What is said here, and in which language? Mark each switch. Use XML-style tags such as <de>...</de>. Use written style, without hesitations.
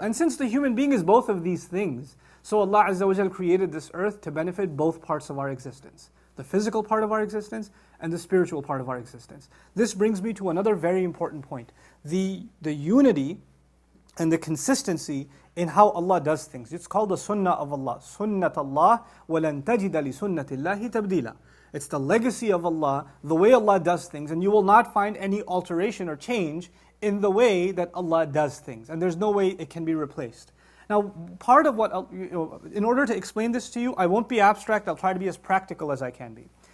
<en>And since the human being is both of these things, so Allah Azza wa Jalla created this earth to benefit both parts of our existence. The physical part of our existence and the spiritual part of our existence. This brings me to another very important point. The unity and the consistency in how Allah does things. It's called the sunnah of Allah.</en> <ar>Sunnat Allah وَلَن تَجِدَ لِسُنَّةِ اللَّهِ تَبْدِيلًا.</ar> <en>It's the legacy of Allah, the way Allah does things, and you will not find any alteration or change in the way that Allah does things. And there's no way it can be replaced. Now, part of what, in order to explain this to you, I won't be abstract, I'll try to be as practical as I can be.</en>